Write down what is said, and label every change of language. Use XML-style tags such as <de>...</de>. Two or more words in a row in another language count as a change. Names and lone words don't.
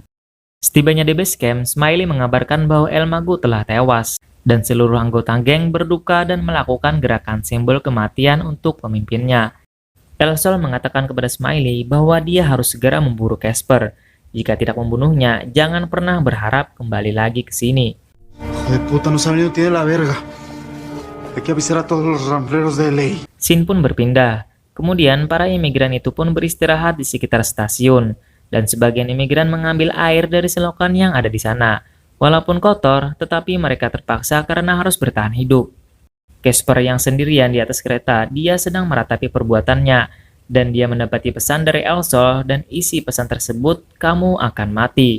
<id>Setibanya di</id> <en>base camp,</en> <id>Smiley mengabarkan bahwa Almago telah tewas, dan seluruh anggota geng berduka dan melakukan gerakan simbol kematian untuk pemimpinnya. El Sol mengatakan kepada Smiley bahwa dia harus segera memburu Casper. Jika tidak membunuhnya, jangan pernah berharap kembali lagi ke sini.</id> <es>Hijo de puta, no saben ni tiene la verga. Hay que avisar a todos los rambleros de ley.</es> <id>Scene pun berpindah. Kemudian para imigran itu pun beristirahat di sekitar stasiun, dan sebagian imigran mengambil air dari selokan yang ada di sana. Walaupun kotor, tetapi mereka terpaksa karena harus bertahan hidup. Casper yang sendirian di atas kereta, dia sedang meratapi perbuatannya, Dan dia mendapati pesan dari El Sol dan isi pesan tersebut, "Kamu akan mati."</id>